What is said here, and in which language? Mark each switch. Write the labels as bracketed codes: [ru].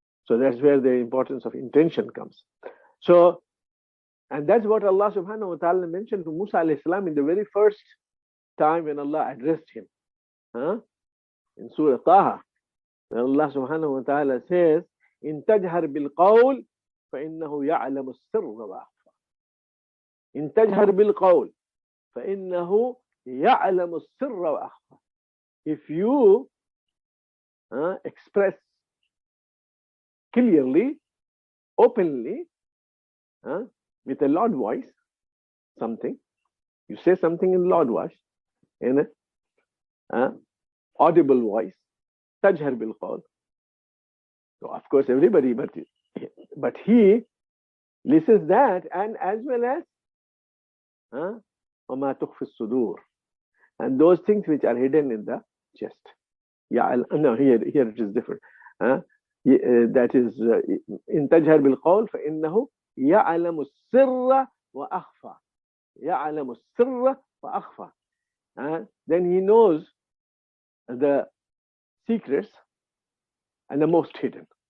[en] So that's where the importance of intention comes. So, and that's what Allah subhanahu wa ta'ala mentioned to Musa alayhi salam in the very first time when Allah addressed him. In Surah Taha, when Allah subhanahu wa ta'ala says, [ar] إن تجهر بالقول فإنه يعلم السر وأخفى. إن تجهر بالقول فإنه يعلم السر وأخفى. [en] If you express clearly, openly, with a loud voice, something, you say something in loud voice, in a audible voice, [ar] تجهر بالقول. [en] So of course everybody, but he listens that, and as well as [ar] وَمَا تُخْفِي الصُّدُورِ, [en] and those things which are hidden in the chest. No, here it is different. That is in [ar] تجهر بالقول فإنه يعلم السر وأخفى. يعلم السر وأخفى. [en] Then he knows the secrets and the most hidden.